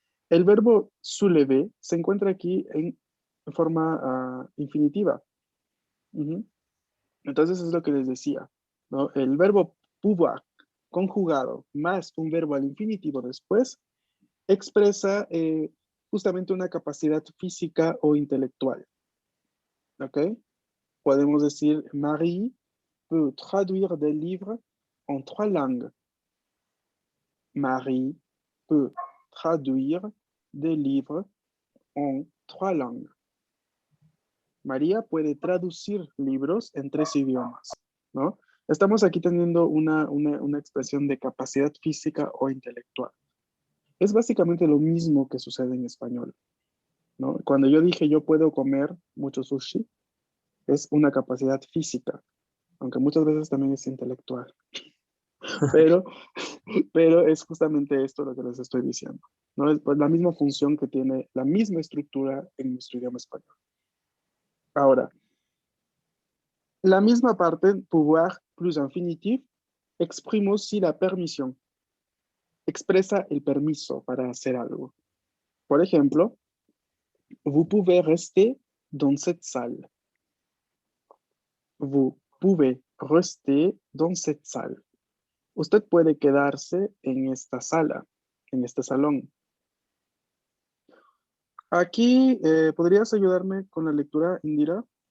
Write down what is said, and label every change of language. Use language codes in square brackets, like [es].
[es] El verbo soulever se encuentra aquí en forma infinitiva. Entonces es lo que les decía, ¿no? El verbo pouvoir conjugado más un verbo al infinitivo después expresa justamente una capacidad física o intelectual. ¿Ok? Podemos decir, [fr] Marie peut traduire des livres en 3 langues. Marie peut traduire des livres en 3 langues. [es] María puede traducir libros en 3 idiomas, ¿no? Estamos aquí teniendo una expresión de capacidad física o intelectual. Es básicamente lo mismo que sucede en español, ¿no? Cuando yo dije yo puedo comer mucho sushi, es una capacidad física, aunque muchas veces también es intelectual. Pero es justamente esto lo que les estoy diciendo, ¿no? Es pues la misma función que tiene, la misma estructura en nuestro idioma español. Ahora, la misma parte, [fr] pouvoir plus infinitif, exprime aussi la permisión. [es] Expresa el permiso para hacer algo. Por ejemplo, [fr] vous pouvez rester dans cette salle. Vous pouvez rester dans cette salle. [es] Usted puede quedarse en esta sala, en este salón. Aquí, ¿podrías ayudarme con la lectura, Indira?